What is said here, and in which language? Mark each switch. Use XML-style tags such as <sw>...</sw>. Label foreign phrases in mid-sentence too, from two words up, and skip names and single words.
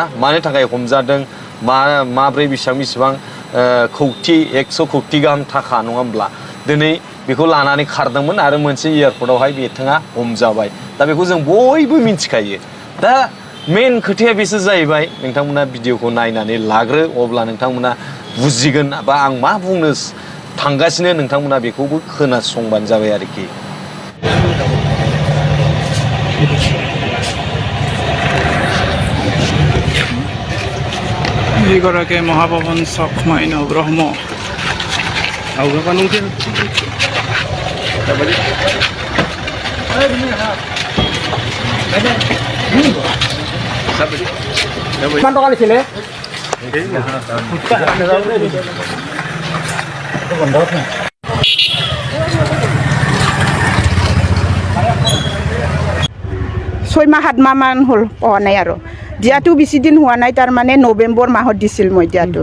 <brx>मानि थाखाय हमजादों माब्रै बेसेबां कौटि 100 कौटि गाहाम थाखा नङा होमब्ला दिनै बेखौ लानानै खारदोंमोन आरो मोनसे एयारपर्टआवहाय बिथाङा हमजाबाय दा बेखौ जों बयबो मिथिखायो दा मेन खोथाया बेसो जाहैबाय नोंथांमोना भिडिअखौ नायनानै लाग्रो अब्ला नोंथांमोना बुजिगोन बा आं मा बुंनो थांगासिनो नोंथांमोना बेखौबो खोनासंबानो जाबाय आरोखि</brx> <as>Hwgrakwobw মহাপৱন চক মাইনাও ব্ৰহ্ম কিমান টকা লৈছিলে ছয় মাহ 7 মাহ মান হল পোৱা নাই আৰু দিয়াটো বেছি দিন হোৱা নাই তাৰ মানে নভেম্বৰ মাহত দিছিল মই দিয়াটো</as>